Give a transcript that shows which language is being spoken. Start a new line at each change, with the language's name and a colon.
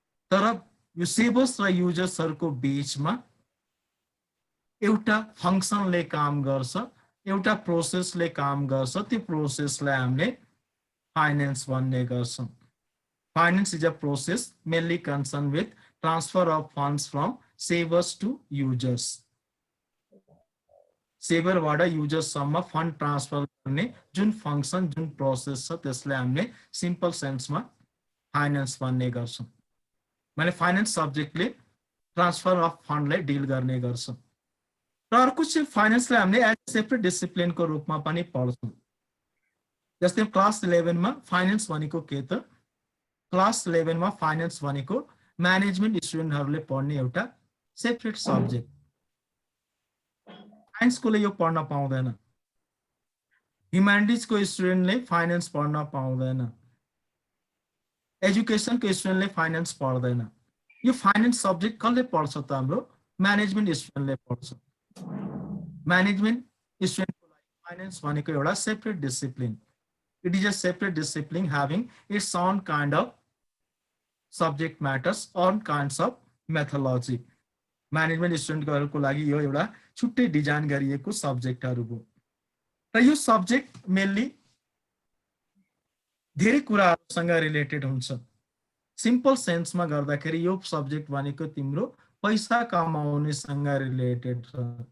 Nepali: तर यो सेभर्स र युजर्सहरूको बीचमा एउटा फंक्सनले काम गर्छ, एउटा प्रोसेसले काम गर्छ, त्यो प्रोसेसलाई हामीले फाइनेन्स भन्ने गर्छौँ।
English: Finance is a process mainly concerned with transfer of funds from savers to users.
Nepali: Saver वाडा users सम्म फन्ड ट्रान्सफर गर्ने जुन फंक्सन, जुन प्रोसेस छ त्यसलाई हामीले सिम्पल सेन्समा फाइनेन्स भन्ने गर्छौँ। मैले फाइनेन्स सब्जेक्टले ट्रान्सफर अफ फन्डलाई डिल गर्ने गर्छ। र अर्को चाहिँ फाइनेन्सलाई हामीले एज सेपरेट डिसिप्लिनको रूपमा पनि पढ्छौँ। जस्तै क्लास 11 मा फाइनेन्स भनेको के त? क्लास 11 मा फाइनेन्स भनेको म्यानेजमेन्ट स्टुडेन्टहरूले पढ्ने एउटा सेपरेट सब्जेक्ट। साइन्सकोले यो पढ्न पाउँदैन, ह्युम्यानिटिजको स्टुडेन्टले फाइनेन्स पढ्न पाउँदैन, एजुकेसनको स्टुडेन्टले फाइनेन्स पढ्दैन। यो फाइनेन्स सब्जेक्ट कसले पढ्छ त? हाम्रो म्यानेजमेन्ट स्टुडेन्टले पढ्छ। म्यानेजमेन्ट स्टुडेन्टको लागि फाइनेन्स भनेको एउटा separate discipline.
English: It is a separate discipline having its own kind of subject matters, own kinds of methodology.
Nepali: Management स्टुडेन्टहरूको लागि यो एउटा छुट्टै डिजाइन गरिएको सब्जेक्टहरू हो। र यो सब्जेक्ट मेनली धेरै कुराहरूसँग रिलेटेड हुन्छ। सिम्पल सेन्समा गर्दाखेरि यो सब्जेक्ट भनेको तिम्रो पैसा कमाउनेसँग रिलेटेड छ।